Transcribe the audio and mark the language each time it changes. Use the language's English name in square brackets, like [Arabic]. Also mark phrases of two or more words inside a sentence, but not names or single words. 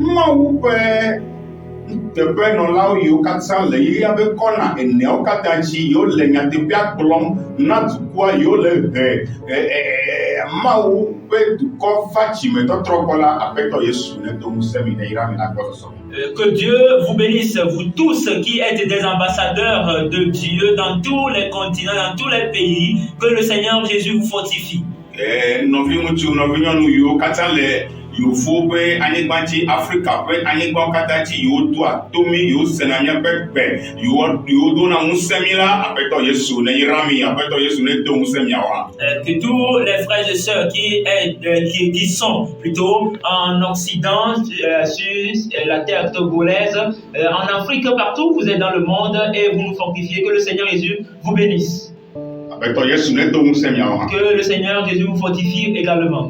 [Ewe] Teƒe nɔlawo yiwo katã le yeyea be kɔna eneawo katã dzi yiwo le nyateƒea gblɔm na dukɔa yiwo le Mawu ƒe dukɔ va dzimetɔtrɔ gbɔ la, Aƒetɔ Yesu nedo ŋusẽ mi ne yra mi le agbɔsɔsɔ me. [French] Que Dieu vous bénisse, vous tous qui êtes des ambassadeurs de Dieu dans tous les continents, dans tous les pays, que le Seigneur Jésus vous fortifie. [Ewe] Nɔvi ŋutsu, nɔvi nyɔnu yiwo katã le Yovo ƒe anyigba dzi, Afrika ƒe anyigbawo katã dzi yiwo doa tomi, yiwo sena míaƒe gbe, yiwo dona ŋusẽ mi la, Aƒetɔ Yesu ne yra mi, Aƒetɔ Yesu ne do ŋusẽ miawoa. [French] Que tous les frères et sœurs qui sont plutôt en Occident, sur la terre togolaise, en Afrique, partout, vous êtes dans le monde et vous nous fortifiez, que le Seigneur Jésus vous bénisse. Que le Seigneur Jésus vous fortifie également.